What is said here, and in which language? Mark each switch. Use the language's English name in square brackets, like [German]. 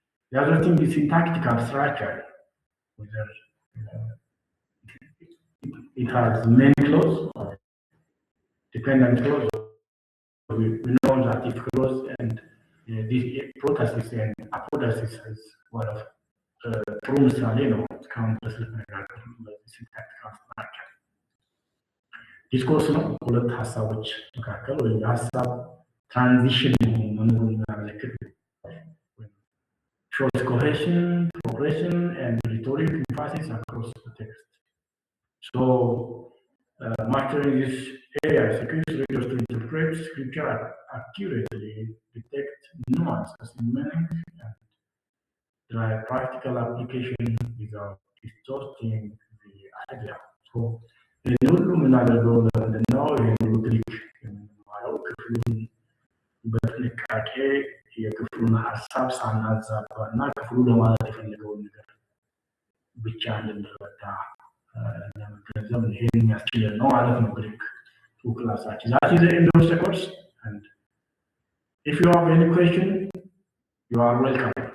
[English] The other thing is syntactical structure. Whether it has main clause or dependent clause. We know that if clause and this protasis and apodosis is one of terms countless syntactical structure. [Amharic] ዲስኮርስ ነው። ሁለት ሀሳቦች መካከል ወይም የሀሳብ ትራንዚሽን መኖሩን የሚያመለክት [English] shows cohesion, progression, and rhetoric emphasis across the text. So, mastering this area equips readers to interpret scripture accurately, detect nuances in meaning, and drive practical application without distorting the idea. [Amharic] So, in ሁሉም የምናደርገው ለምንድነው? ይህን ግሪክ የምንማረው ክፍሉን በጥንቃቄ የክፍሉን ሀሳብ ሳናዛባ እና ክፍሉ ለማለት የፈለገውን ነገር ብቻ እንድንረዳ ለመገንዘብ ይሄን የሚያስችለን ነው ማለት ነው። ግሪክ ክላሳችን [English] that is the end of the course, and if you have any question you are welcome.